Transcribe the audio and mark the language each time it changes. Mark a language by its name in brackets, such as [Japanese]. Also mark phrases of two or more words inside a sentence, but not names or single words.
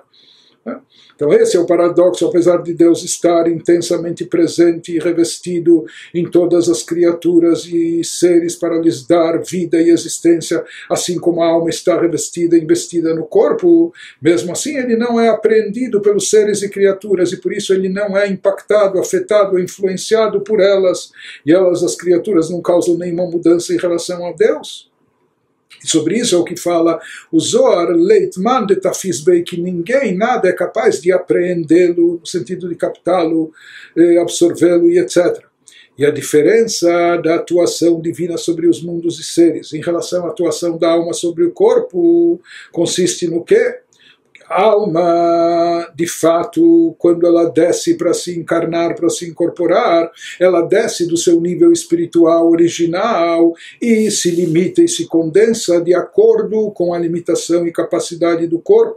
[Portuguese] Então esse é o paradoxo, apesar de Deus estar intensamente presente e revestido em todas as criaturas e seres para lhes dar vida e existência, assim como a alma está revestida e investida no corpo, mesmo assim ele não é apreendido pelos seres e criaturas, e por isso ele não é impactado, afetado, influenciado por elas, e elas, as criaturas, não causam nenhuma mudança em relação a Deus. E sobre isso é o que fala o Zohar, Leitman de Tafisbei, que ninguém, nada é capaz de apreendê-lo, no sentido de captá-lo, absorvê-lo e etc. E a diferença da atuação divina sobre os mundos e seres em relação à atuação da alma sobre o corpo consiste no quê? A alma, de fato, quando ela desce para se encarnar, para se incorporar, ela desce do seu nível espiritual original e se limita e se condensa de acordo com a limitação e capacidade do corpo.